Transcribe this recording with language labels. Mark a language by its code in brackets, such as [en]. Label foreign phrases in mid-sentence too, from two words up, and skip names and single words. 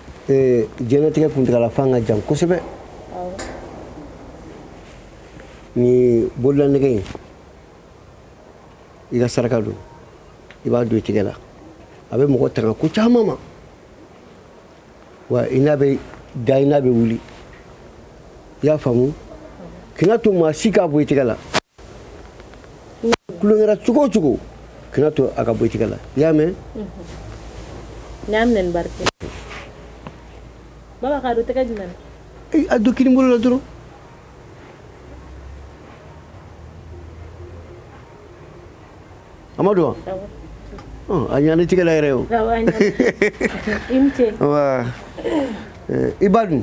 [bm] jɛnɛtigɛ kuntagala fan ka jan kosɛbɛ ni bolola nɛgɛ in i ka saraka don i b'a don i tigɛ la a bɛ mɔgɔ tanga ko caman ma wa i n'a bɛ da i n'a bɛ wuli i y'a faamu kana to maa si k'a bɔ i tigɛ la kulonkɛra cogo o cogo kana to a ka bɔ i tigɛ la i y'a mɛn. Nyam nen barke. Baba ka do tega jumɛn? A do kini bolo la dɔrɔn. Amadu wa? A ɲani tigɛ la yɛrɛ o. Awɔ a ɲani. I ni ce. Wa i ba dun?